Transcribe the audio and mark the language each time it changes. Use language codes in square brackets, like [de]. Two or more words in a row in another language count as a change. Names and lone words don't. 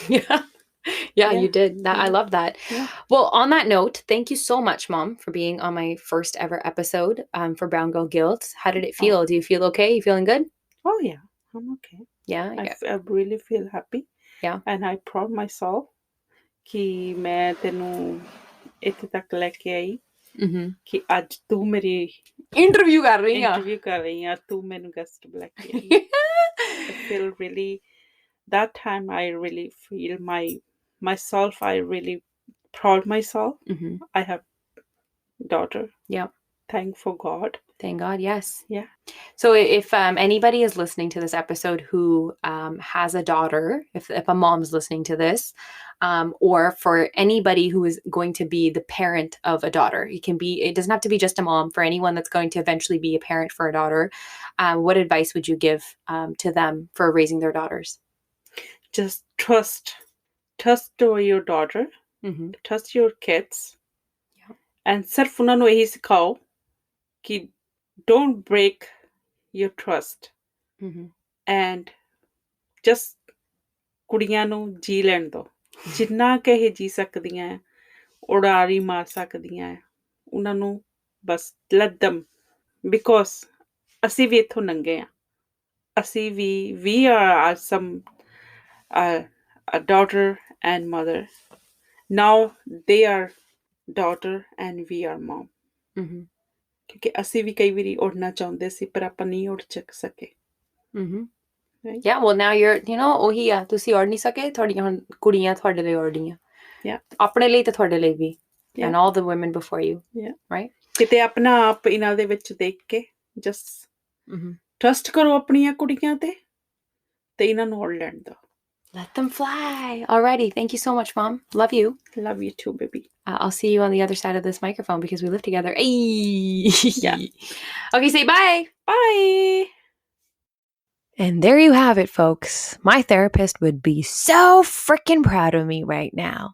[en] Yeah. Yeah, Yeah. you did. I Yeah. love that. Yeah. Well, on that note, thank you so much, Mom, for being on my first ever episode for Brown Girl Guilt. How did it Oh, feel? Do you feel okay? You feeling good? oh yeah, I'm okay. Yeah, yeah, I really feel happy yeah. and I proud myself [pa] ਕਿ ਮੈਂ ਤੈਨੂੰ ਇੱਥੇ ਤੱਕ ਲੈ ਕੇ ਆਈ [en] Mm-hmm. [pa] ਕਿ ਅੱਜ ਤੂੰ ਮੇਰੀ Interview ਕਰ ਰਹੀ ਆ। ਇੰਟਰਵਿਊ ਕਰ ਰਹੀ ਆ ਤੂੰ ਮੈਨੂੰ ਗੈਸਟ ਲੈ ਕੇ ਆਈ [en] I feel really that time I really feel myself I really proud myself Mm-hmm. I have daughter Yeah. thank for God Thank God, yes. yeah So if anybody is listening to this episode who has a daughter, if a mom's listening to this, or for anybody who is going to be the parent of a daughter, it doesn't have to be just a mom, for anyone that's going to eventually be a parent for a daughter, what advice would you give to them for raising their daughters? just trust your daughter Mm-hmm. trust your kids Yeah. [pa] and ਸਿਰਫ ਉਹਨਾਂ ਨੂੰ ਇਹੀ ਸਿਖਾਓ ਕਿ [en] don't break your trust Mm-hmm. and just [pa] ਕੁੜੀਆਂ ਨੂੰ ਜੀ ਲੈਣ ਦਿਓ ਜਿੰਨਾ ਕਿ ਇਹ ਜੀ ਸਕਦੀਆਂ ਹੈ ਉਡਾਰੀ ਮਾਰ ਸਕਦੀਆਂ ਹੈ ਉਹਨਾਂ ਨੂੰ ਬਸ [en] let them because [pa] ਅਸੀਂ ਵੀ ਇੱਥੋਂ ਲੰਘੇ ਹਾਂ ਅਸੀਂ ਵੀ [en] we are some a daughter and mother now they are daughter and we are mom Mm-hmm. [pa] ਕਿਉਂਕਿ ਅਸੀਂ ਵੀ ਕਈ ਵਾਰੀ ਉੜਨਾ ਚਾਹੁੰਦੇ ਸੀ ਪਰ ਆਪਾਂ ਨਹੀਂ ਉੜ ਸਕੇ [en] Mm-hmm. right Yeah, well now you're, [pa] ਉਹੀ ਆ, ਤੁਸੀਂ ਉੜ ਨਹੀਂ ਸਕੇ, ਤੁਹਾਡੀਆਂ ਹੁਣ ਕੁੜੀਆਂ ਤੁਹਾਡੇ ਲਈ ਉੜਦੀਆਂ। [en] yeah [pa] ਆਪਣੇ ਲਈ ਤੇ ਤੁਹਾਡੇ ਲਈ ਵੀ, [en] Yeah. and all the women before you, yeah right? [pa] ਕਿਤੇ ਆਪਣਾ ਆਪ ਇਹਨਾਂ ਦੇ ਵਿੱਚ ਦੇਖ ਕੇ just [en] Mm-hmm. [pa] ਟਰਸਟ ਕਰੋ ਆਪਣੀਆਂ ਕੁੜੀਆਂ ਤੇ ਇਹਨਾਂ ਨੂੰ ਉੜ ਲੈਣ ਦਿਓ [en] Let them fly. Alrighty, thank you so much, Mom. Love you. love you too baby I'll see you on the other side of this microphone because we live together. Ayy. Yeah. Okay, say bye. bye And there you have it, folks. My therapist would be so freaking proud of me right now.